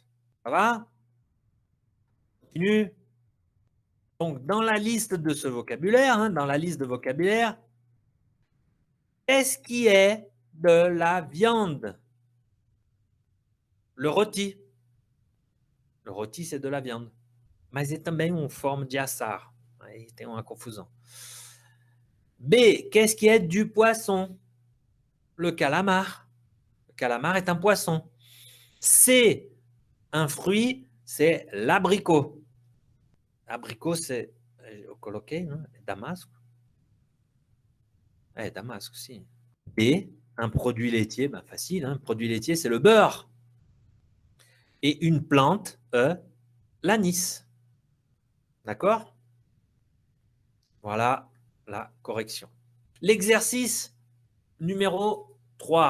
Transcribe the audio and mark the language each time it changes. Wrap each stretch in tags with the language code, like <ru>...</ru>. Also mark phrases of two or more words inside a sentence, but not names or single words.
<fr>Ça va? Continue. Donc, dans la liste de ce vocabulaire, hein, dans la liste de vocabulaire, qu'est-ce qui est de la viande? Le rôti. Le rôti, c'est de la viande.</fr> <pt>Mas é também uma forma de assar. Aí tem uma confusão.</pt> <fr>B, qu'est-ce qui est du poisson? Le calamar. Le calamar est un poisson. C, un fruit, c'est l'abricot. L'abricot, c'est,</fr> <pt>eu coloquei, né? Damasco. Damasco, si.</pt> <fr>B, un produit laitier, ben facile, hein? Produit laitier, c'est le beurre. Et une plante, l'anis. D'accord? Voilà la correction. L'exercice numéro 3.</fr>